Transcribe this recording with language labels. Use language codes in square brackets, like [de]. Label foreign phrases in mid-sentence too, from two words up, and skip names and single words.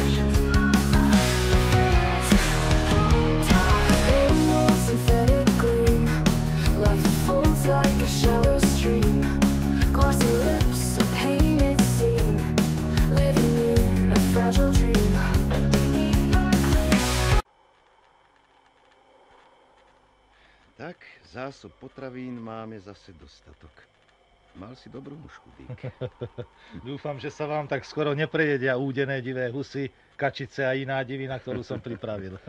[en] Like a shallow stream, glossy lips, a painted scene, living in a fragile dream. [sk] Tak, zásob potravín máme zase dostatok. Mal si dobrú mušku, Dick. Dúfam, že sa vám tak skoro neprejedia údené divé husy, kačice a iná divina, ktorú som pripravil.